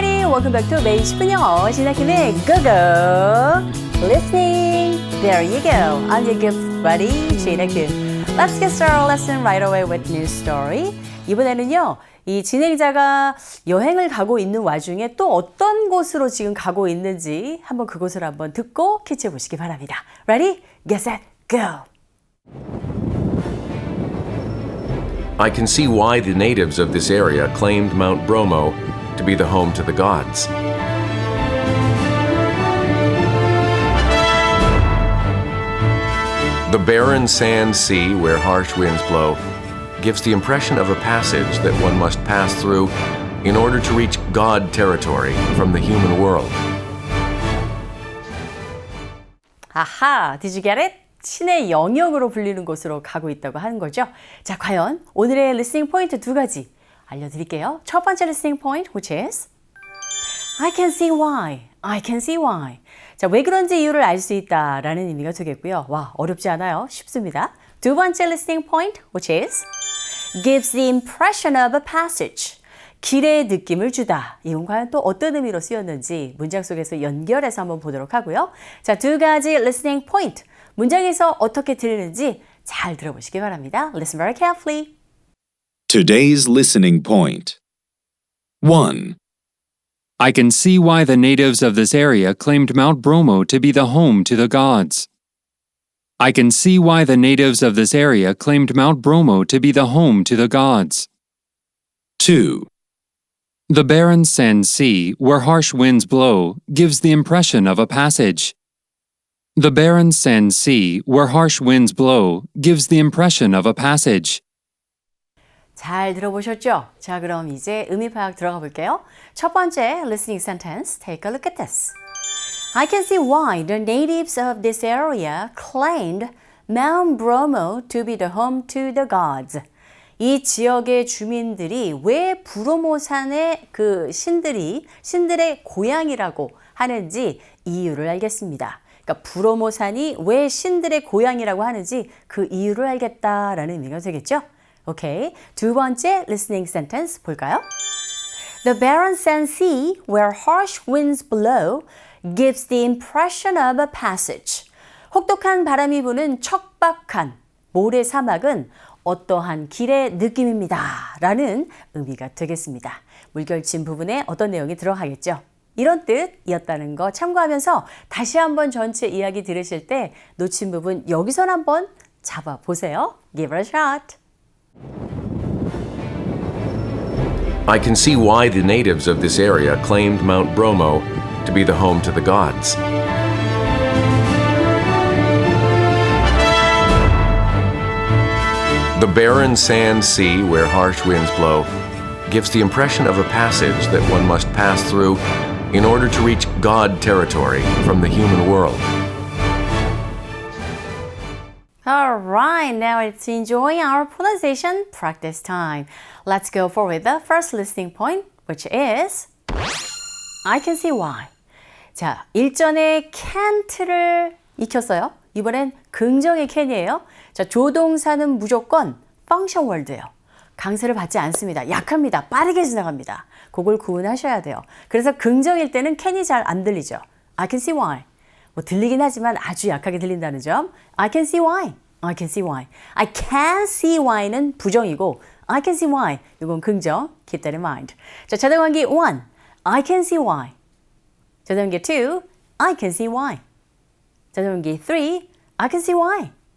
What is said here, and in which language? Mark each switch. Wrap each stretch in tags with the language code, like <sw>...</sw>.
<en>welcome back to 매일 10분 영어-지나킴의 고고 listening. There you go. I'm your gift buddy, 지나킴. Let's get started our lesson right away with new story.</en> <ko>이번에는요, 이 진행자가 여행을 가고 있는 와중에 또 어떤 곳으로 지금 가고 있는지 한번 그곳을 한번 듣고 캐치해 보시기 바랍니다.</ko> <en>Ready? Get set, go! I can see why the natives of this area claimed Mount Bromo to be the home to the gods. The barren sand sea where harsh winds blow gives the impression of a passage that one must pass through in order to reach God territory from the human world. 아하, did you get it?</en> <ko>신의 영역으로 불리는 곳으로 가고 있다고 하는 거죠. 자, 과연 오늘의 listening 포인트 두 가지 알려드릴게요. 첫 번째</ko> <en>listening point, which is I can see why. I can see why.</en> <ko>자, 왜 그런지 이유를 알 수 있다라는 의미가 되겠고요. 와, 어렵지 않아요. 쉽습니다. 두 번째</ko> <en>listening point, which is gives the impression of a passage.</en> <ko>길의 느낌을 주다. 이건 과연 또 어떤 의미로 쓰였는지 문장 속에서 연결해서 한번 보도록 하고요. 자, 두 가지 listening point. 문장에서 어떻게 들리는지 잘 들어보시기 바랍니다.</ko> <en>Listen very carefully. Today's listening point. 1. I can see why the natives of this area claimed Mount Bromo to be the home to the gods. I can see why the natives of this area claimed Mount Bromo to be the home to the gods. 2. The barren sand sea, where harsh winds blow, gives the impression of a passage. The barren sand sea, where harsh winds blow, gives the impression of a passage.</en> <ko>잘 들어보셨죠? 자, 그럼 이제 의미 파악 들어가 볼게요. 첫 번째</ko> <en>listening sentence, take a look at this. I can see why the natives of this area claimed Mount Bromo to be the home to the gods.</en> <ko>이 지역의 주민들이 왜 브로모산의 그 신들의 고향이라고 하는지 이유를 알겠습니다. 그러니까 브로모산이 왜 신들의 고향이라고 하는지 그 이유를 알겠다라는 의미가 되겠죠? 오케이. 두 번째 listening sentence 볼까요?</ko> <en>The barren sand sea where harsh winds blow gives the impression of a passage.</en> <ko>혹독한 바람이 부는 척박한 모래 사막은 어떠한 길의 느낌입니다. 라는 의미가 되겠습니다. 물결친 부분에 어떤 내용이 들어가겠죠? 이런 뜻이었다는 거 참고하면서 다시 한번 전체 이야기 들으실 때 놓친 부분 여기서 한번 잡아보세요.</ko> <en>Give it a shot. I can see why the natives of this area claimed Mount Bromo to be the home to the gods. The barren sand sea where harsh winds blow gives the impression of a passage that one must pass through in order to reach God territory from the human world. All right, now let's enjoy our pronunciation practice time. Let's go forward the first listening point, which is I can see why.</en> <ko>자, 일전에 can't를 익혔어요. 이번엔 긍정의 can이에요. 자, 조동사는 무조건 function word예요. 강세를 받지 않습니다. 약합니다. 빠르게 지나갑니다. 그걸 구분하셔야 돼요. 그래서 긍정일 때는 can이 잘 안 들리죠.</ko> <en>I can see why.</en> <ko>뭐 들리긴 하지만 아주 약하게 들린다는 점.</ko> <en>I can see why. I can see why. I can see why는</en> <ko>부정이고</ko> <en>I can see why.</en> <ko>이건 긍정.</ko> <en>Keep that in mind.</en> <ko>자, 자동환기 1.</ko> <en>I can see why.</en> <ko>자동환기 2.</ko> <en>I can see why.</en> <ko>자동환기 3.</ko> <en>I can see why.</en>